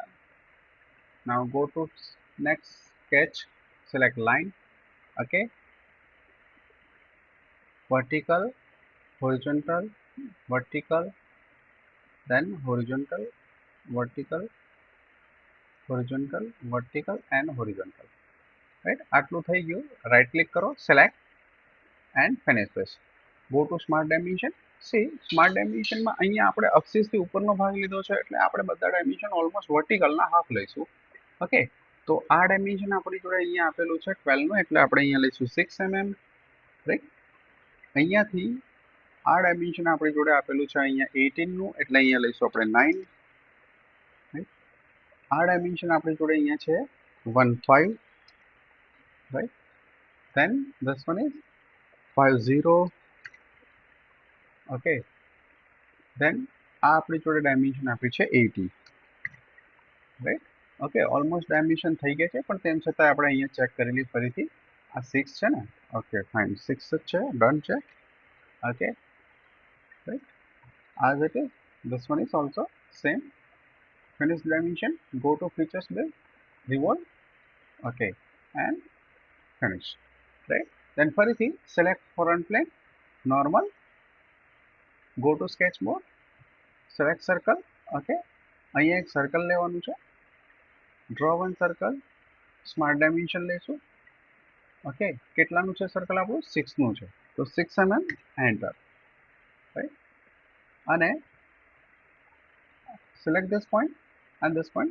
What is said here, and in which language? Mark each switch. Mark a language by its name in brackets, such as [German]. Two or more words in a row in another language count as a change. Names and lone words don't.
[English] Now go to next sketch, select line. Okay, vertical, horizontal, vertical, then horizontal, vertical, horizontal, vertical and horizontal. Right, [Gujarati] આટલું થઈ ગયું. [English] Right click કરો, select and finish this. Go to smart dimension. See, smart dimension [Gujarati] માં અહીંયા આપણે અક્ષિસ થી ઉપરનો ભાગ લીધો છે એટલે આપણે બધા [English] dimension almost vertical [Gujarati] ના half લઈશું. ઓકે, તો આ ડાયમેન્શન આપણી જોડે અહીંયા આપેલું છે 12 નું, એટલે આપણે અહીંયા લઈશું 6 mm. રાઈટ, અહીંયાથી આ ડાયમેન્શન આપણી જોડે આપેલું છે અહીંયા 18 નું, એટલે અહીંયા લઈશું આપણે 9. રાઈટ, આ ડાયમેન્શન આપણી જોડે અહીંયા છે 15. રાઈટ, [English] then this one is 50. [Gujarati] ઓકે, then આ આપણી જોડે ડાયમેન્શન આપી છે 80. રાઈટ, ઓકે, [English] almost dimension [Gujarati] થઈ ગયા છે, પણ તેમ છતાં આપણે અહીંયા ચેક કરેલી ફરીથી આ 6 છે ને. [English] okay fine, [Gujarati] 6 જ છે, ડન છે. [English] okay, right, as it is, this one is also same. Finish dimension, go to features build, revolve. Okay, and finish. Right, then ફરીથી select front plane, normal, go to sketch mode, select circle. [Gujarati] Okay, અહીંયા એક સર્કલ લેવાનું છે. [English] draw one circle, smart dimension લઈશું. [Gujarati] ઓકે, કેટલાનું છે સર્કલ આપણું? 6 નું છે, તો 6 mm એન્ટર. [English] રાઈટ, અને select this point and this point.